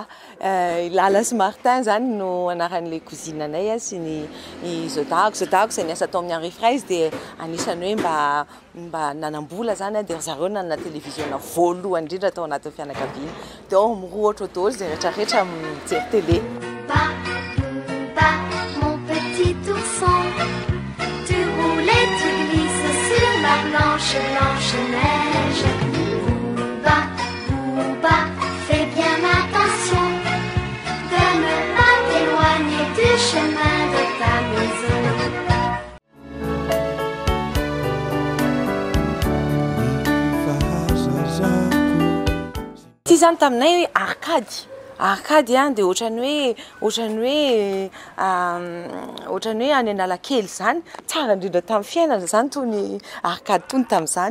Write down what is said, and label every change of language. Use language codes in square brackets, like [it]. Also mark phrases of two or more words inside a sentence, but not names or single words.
[mg] Lala sy Martin zany no anaran'ilay kozinanay sy ny zodahako izay niasa tao amin'ny Henri Fraise dia anisany hoe mba nanambola zany dia zareo nanana télévision voalohany indrindra tao anatin'ny fianakaviana. Dia ao mirohatra daholo izay rehetrarehetra mijery télé. [fr] Mon petit ourson, tu roules et tu glisses sur ma blanche neige. Bouba, fais bien attention de ne pas t'éloigner du chemin de ta maison. [mg] Ity zany taminay hoe arkady dia ohatrany hoe any Analakely zany tsara indrindra tamin'ny fiainana zany tony arkady tony tamin'izany.